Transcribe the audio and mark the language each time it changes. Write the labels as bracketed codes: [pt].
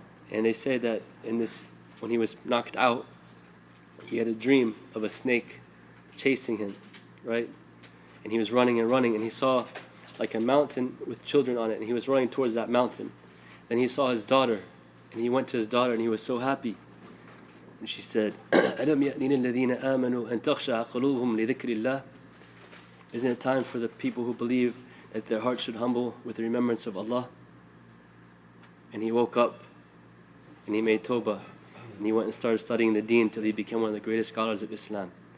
[en] And they say that when he was knocked out, he had a dream of a snake chasing him, right? And he was running and running, and he saw a mountain with children on it, and he was running towards that mountain. Then he saw his daughter, and he went to his daughter, and he was so happy. And she said, [ar] أَلَمْ يَأْنِ لِلَّذِينَ آمَنُوا أَن تَخْشَعَ قُلُوبُهُمْ لِذِكْرِ اللَّهِ. [en] Isn't it time for the people who believe that their hearts should humble with the remembrance of Allah? And he woke up and he made tawbah. And he went and started studying the deen till he became one of the greatest scholars of Islam.